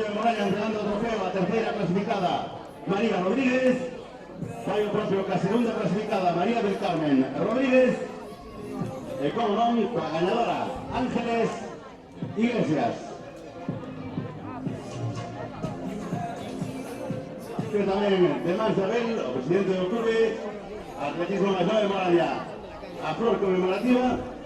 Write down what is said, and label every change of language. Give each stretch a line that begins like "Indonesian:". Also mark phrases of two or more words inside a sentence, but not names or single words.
Galician: de Moraña, entregando
Spanish: el trofeo
Galician: a tercera clasificada María Rodríguez, fai o propio que a segunda clasificada María del Carmen Rodríguez, e como non, coa ganadora Ángeles Iglesias. Que tamén de mans de Abel, o presidente do Clube Atletismo máis nove Moraña, a flor conmemorativa.